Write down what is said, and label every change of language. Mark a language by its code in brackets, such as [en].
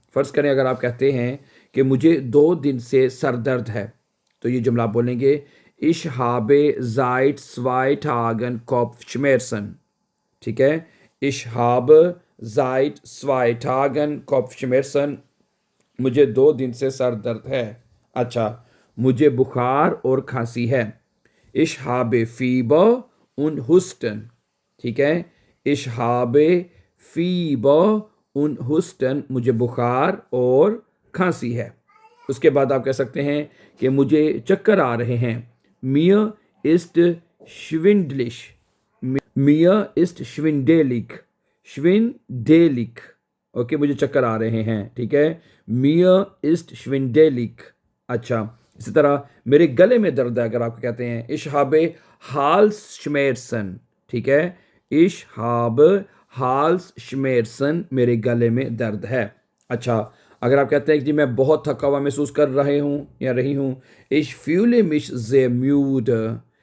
[hi] फ़र्ज़ करें अगर आप कहते हैं कि मुझे 2 दिन से सर दर्द है, तो ये जुमला आप बोलेंगे [de] Ich habe seit 2 Tagen Kopfschmerzen। [hi] ठीक है, [de] Ich habe seit 2 Tagen Kopfschmerzen, [hi] मुझे 2 दिन से सर दर्द है। अच्छा, मुझे बुखार और खांसी है। [de] Ich habe Fieber und Husten। [hi] ठीक है, [de] Ich habe Fieber und Husten, [hi] मुझे बुखार और खांसी है। उसके बाद आप कह सकते हैं कि मुझे चक्कर आ रहे हैं। [de] Mir ist schwindelig। Mir ist schwindelig। [hi] schwindelig, okay, मुझे चक्कर आ रहे हैं। ठीक है, [de] Mir ist schwindelig। [hi] अच्छा, इसी तरह मेरे गले में दर्द है, अगर आप कहते हैं [de] Ich habe Halsschmerzen। [hi] ठीक है, [de] Ich habe Halsschmerzen, [hi] मेरे गले में दर्द है। अच्छा, अगर आप कहते हैं कि जी मैं बहुत थका हुआ महसूस कर रहे हूँ या रही हूँ, [de] Ich fühle mich sehr müde।